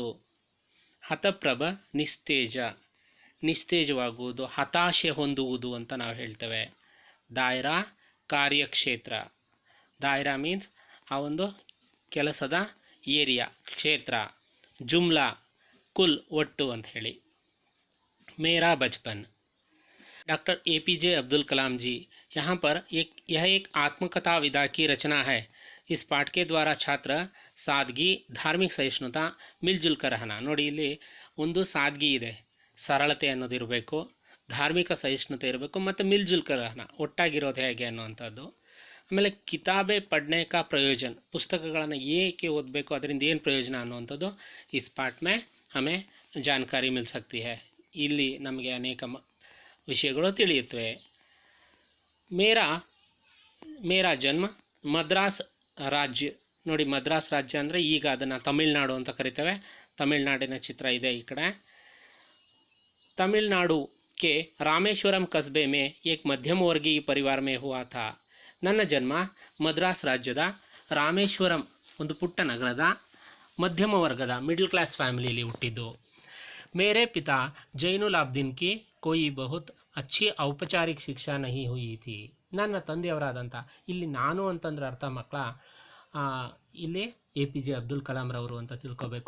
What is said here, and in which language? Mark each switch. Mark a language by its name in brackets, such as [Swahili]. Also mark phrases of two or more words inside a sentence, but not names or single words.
[Kannada] ಹತಪ್ರಭ ನಿಸ್ತೇಜ, ನಿಸ್ತೇಜವಾಗುವುದು, ಹತಾಶೆ ಹೊಂದುವುದು ಅಂತ ನಾವು ಹೇಳ್ತೇವೆ। ದಾಯರಾ ಕಾರ್ಯಕ್ಷೇತ್ರ, ದಾಯರಾ ಮೀನ್ಸ್ ಆ ಒಂದು ಕೆಲಸದ ಏರಿಯಾ, ಕ್ಷೇತ್ರ। ಜುಮ್ಲಾ कुल ಒಟ್ಟು ಅಂತ ಹೇಳಿ। [Hindi] मेरा बचपन। डॉक्टर APJ अब्दुल कलाम जी यहाँ पर यह एक आत्मकथा विधा की रचना है। इस पाठ के द्वारा छात्र सादगी, धार्मिक सहिष्णुता, मिलजुल कर रहना। [Kannada] ನೋಡಿ ಇಲ್ಲಿ ಒಂದು ಸಾದಗಿ ಇದೆ, ಸರಳತೆ ಅನ್ನೋದಿರಬೇಕು, ಧಾರ್ಮಿಕ ಸಹಿಷ್ಣುತೆ ಇರಬೇಕು ಮತ್ತು [Hindi] मिलजुल कर रहना, [Kannada] ಒಟ್ಟಾಗಿರೋದು ಹೇಗೆ ಅನ್ನುವಂಥದ್ದು। ಆಮೇಲೆ [Hindi] किताबें पढ़ने का प्रयोजन, [Kannada] ಪುಸ್ತಕಗಳನ್ನು ಏಕೆ ಓದಬೇಕು, ಅದರಿಂದ ಏನು ಪ್ರಯೋಜನ ಅನ್ನುವಂಥದ್ದು [Hindi] इस पाठ में हमें जानकारी मिल सकती है। [Kannada] ಇಲ್ಲಿ ನಮಗೆ ಅನೇಕ ವಿಷಯಗಳು ತಿಳಿಯುತ್ತವೆ। [Hindi] मेरा जन्म मद्रास राज्य। [Kannada] ನೋಡಿ, ಮದ್ರಾಸ್ ರಾಜ್ಯ ಅಂದರೆ ಈಗ ಅದನ್ನು ತಮಿಳುನಾಡು ಅಂತ ಕರಿತೇವೆ। ತಮಿಳುನಾಡಿನ ಚಿತ್ರ ಇದೆ ಈ ಕಡೆ। [Hindi] ತಮಿಳುನಾಡು के रामेश्वरम कस्बे में एक मध्यम वर्गीय परिवार में हुआ था. [Kannada] ನನ್ನ ಜನ್ಮ ಮದ್ರಾಸ್ ರಾಜ್ಯದ ರಾಮೇಶ್ವರಂ ಒಂದು ಪುಟ್ಟ ನಗರದ ಮಧ್ಯಮ ವರ್ಗದ [English] middle class [Kannada] ಫ್ಯಾಮಿಲಿಯಲ್ಲಿ ಹುಟ್ಟಿದ್ದು. [Hindi] मेरे पिता जैनुलाब्दीन की कोई बहुत अच्छी औपचारिक शिक्षा नहीं हुई थी. [Kannada] ನನ್ನ ತಂದೆಯವರಾದಂಥ, ಇಲ್ಲಿ ನಾನು ಅಂತಂದ್ರೆ ಅರ್ಥ ಮಕ್ಕಳ ಇಲ್ಲಿ APJ ಅಬ್ದುಲ್ ಕಲಾಂರವರು ಅಂತ ತಿಳ್ಕೊಬೇಕು.